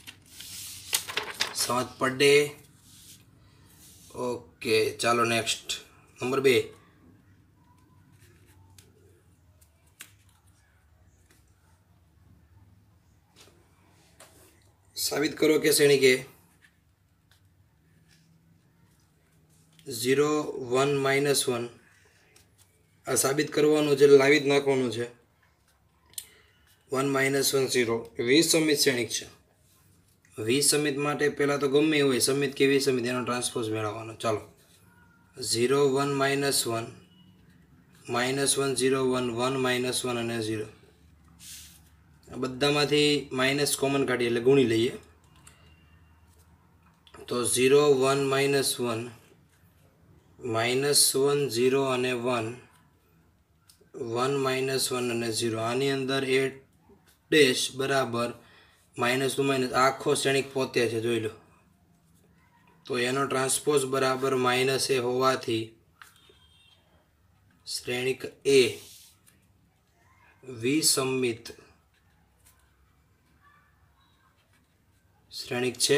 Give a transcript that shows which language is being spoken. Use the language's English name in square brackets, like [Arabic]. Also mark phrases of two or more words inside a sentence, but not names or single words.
[Gujarati] સમજ પડે? ઓકે ચલો [English] next number [Gujarati] 2 સાબિત કરો કે શ્રેણિક એ 0 1 -1 આ સાબિત કરવાનું છે, લાવી જ નાખવાનું છે। 1 -1 0 વિસમ્મિત શ્રેણિક છે। વિસમ્મિત માટે પહેલાં તો ગમે હોય સમ્મિત કે વિસમ્મિત એનો ટ્રાન્સપોઝ મેળવવાનો। चलो 0 1 -1 -1 0 1 1 -1 અને 0 આ બધામાંથી [English] minus common [Gujarati] કાઢીએ એટલે ગુણી લઈએ તો 0 1 -1 -1 0 અને 1 1 -1 અને 0 આની અંદર એ ડેશ બરાબર [English] minus to minus [Gujarati] આખો શ્રેણિક પોતે છે જોઈ લો તો એનો ટ્રાન્સપોઝ બરાબર માઇનસ એ હોવાથી શ્રેણિક એ વિસમ્મિત શ્રેણિક છે।